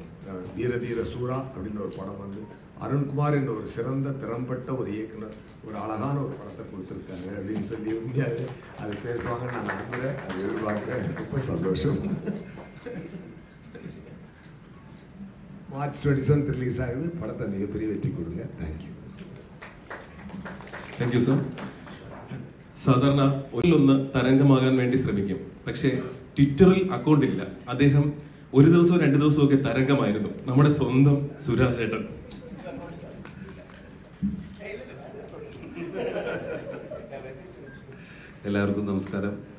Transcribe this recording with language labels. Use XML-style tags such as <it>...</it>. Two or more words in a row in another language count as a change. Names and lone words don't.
<ta>வீரதீர சூரா அப்படின்ற ஒரு படம் அருண்குமார் என்ற ஒரு சிறந்த திறம்பட்ட ஒரு இயக்குனர் ஒரு அழகான ஒரு படத்தை கொடுத்துருக்காரு அப்படின்னு சொல்லி உண்மையாக அது பேசுவாங்கன்னு நான் நம்புகிறேன். அது எதிர்பார்க்குறேன். ரொம்ப சந்தோஷம். மார்ச் 27 ரிலீஸ் ஆகுது. படத்தை மிகப்பெரிய வெற்றி கொடுங்க.</ta> <en>thank you sir.</en> <ml>സാധാരണ ഒന്നിലൊന്ന് തരംഗമാകാൻ വേണ്ടി ശ്രമിക്കും, പക്ഷേ ട്വിറ്ററിൽ അക്കൗണ്ട് ഇല്ല. അദ്ദേഹം ഒരു ദിവസവും 2 ദിവസവും ഒക്കെ തരംഗമായിരുന്നു. നമ്മുടെ സ്വന്തം സുരാജ് ഏട്ടൻ. എല്ലാവർക്കും നമസ്കാരം.</ml>